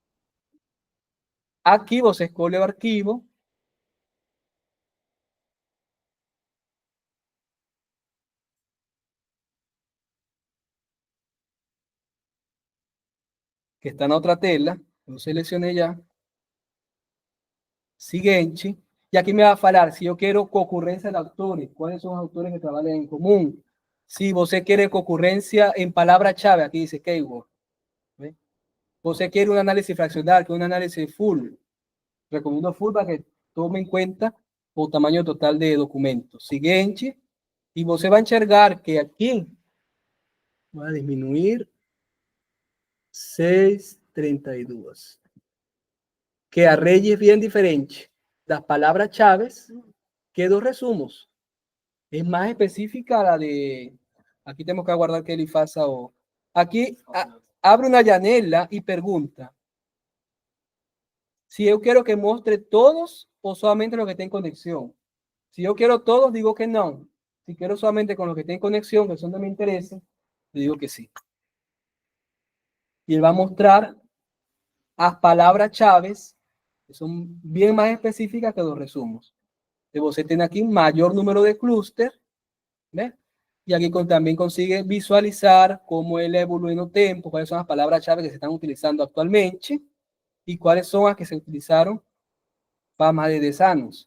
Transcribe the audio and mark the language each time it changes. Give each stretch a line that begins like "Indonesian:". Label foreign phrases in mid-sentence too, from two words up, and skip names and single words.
Portuguese: Aqui você escolhe o arquivo. Que está na outra tela. Eu selecionei já.
Spanish: Siguiente. Y aquí me va a falar si yo quiero concurrencia de autores, cuáles son los autores que trabajan en común. Si usted quiere concurrencia en palabra clave, aquí dice keyword. Usted quiere un análisis fraccional, que un análisis full. Recomiendo full para que tome en cuenta el tamaño total de documentos. Siguiente. Y usted va a enxergar que aquí va a disminuir 632. Que a Reyes es bien diferente. Las palabras chaves que
Portuguese: dos resumos.
Spanish: Es más específica la de... Aquí tenemos que aguardar que él
Portuguese: faça o...
Spanish: Aquí abre una janela y pregunta si yo quiero que muestre todos o solamente los que estén en conexión. Si yo quiero todos, digo que no. Si quiero solamente con los que estén en conexión, que son de mi interés, le digo que sí. Y él va a mostrar las palabras chaves que son bien más específicas que los resumos.
Portuguese: Você tem aqui um maior número de clúster, né? E aqui também consigue visualizar como ele evolui no tempo, quais são as palavras-chave que se estão utilizando atualmente e quais são as que se utilizaram para mais de 10 anos.